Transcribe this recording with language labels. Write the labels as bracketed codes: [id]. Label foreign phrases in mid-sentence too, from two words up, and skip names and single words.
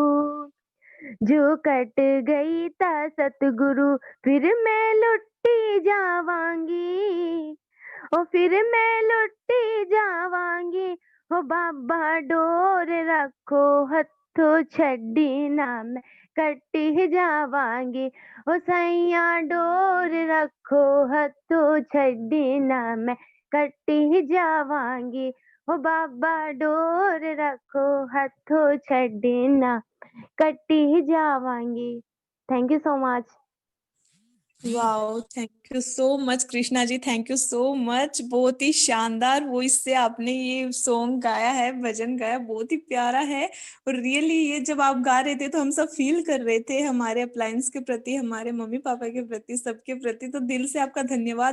[pa] ਜੋ ਕਟ ਗਈ ਤਾ ਸਤਗੁਰੂ, ਫਿਰ ਮੈਂ ਲੁਟੀ ਜਾਵਾਂਗੀ, ਓ ਫਿਰ ਮੈਂ ਲੁਟੀ ਜਾਵਾਂਗੀ, ਓ ਬਾਬਾ ਡੋਰ ਰੱਖੋ ਹੱਥੋਂ ਛੱਡੀ ਨਾ ਮੈਂ ਕਟੀ ਜਾਵਾਂਗੀ। ਓ ਸੈਯਾ ਡੋਰ ਰੱਖੋ ਹੱਥੋਂ ਛੱਡੀ ਨਾ ਮੈਂ ਕਟੀ ਜਾਵਾਂਗੀ। ਓ ਬਾਬਾ ਡੋਰ ਰੱਖੋ ਹੱਥੋਂ ਛੱਡੀ ਨਾ ਕਟੀ ਜਾਵਾਂਗੀ। [en] thank you so much. wow, thank you so much Krishna ji, thank you so much. [hi] बहुत ही शानदार वॉइस से आपने ये सॉन्ग गाया है, भजन गाया, बहुत ही प्यारा है। और रियली ये जब आप गा रहे थे तो हम सब फील कर रहे थे हमारे अप्लायंस के प्रति, हमारे मम्मी पापा के प्रति, सबके प्रति। तो दिल से आपका धन्यवाद।